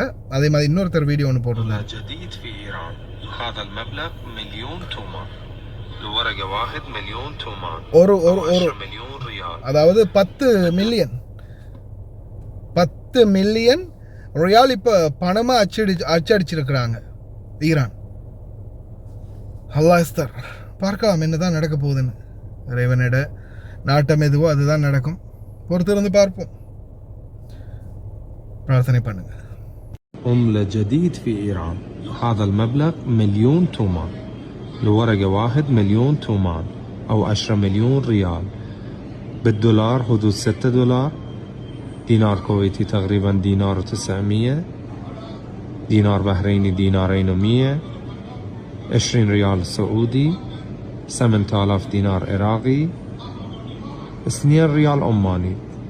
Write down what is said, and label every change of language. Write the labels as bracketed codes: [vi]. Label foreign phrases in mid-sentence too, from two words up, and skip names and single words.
[ta] அதே மாதிரி இன்னொருத்தர் வீடியோ ஒன்று போட்டிருந்தார். அதாவது 10 மில்லியன் ரியால் இப்போ பணமாக அச்சடிச்சிருக்கிறாங்க ஈரான். அல்லாஹ்ஸ்தர், பார்க்கலாம் என்னதான் நடக்க போகுதுன்னு. இறைவனிட நாட்டம் எதுவோ அதுதான் நடக்கும். பொறுத்திருந்து பார்ப்போம். பிரார்த்தனை பண்ணுங்க. [ar] جديد في إيران. هذا المبلغ 1,000,000 تومان. لورقة واحد 1,000,000 تومان أو 10 مليون ريال. بالدولار حدود $6 دينار كويتي تقريبا دينار و900، دينار بحريني دينارين و100، 20 ريال سعودي، 8000 دينار عراقي، 2 ريال عماني.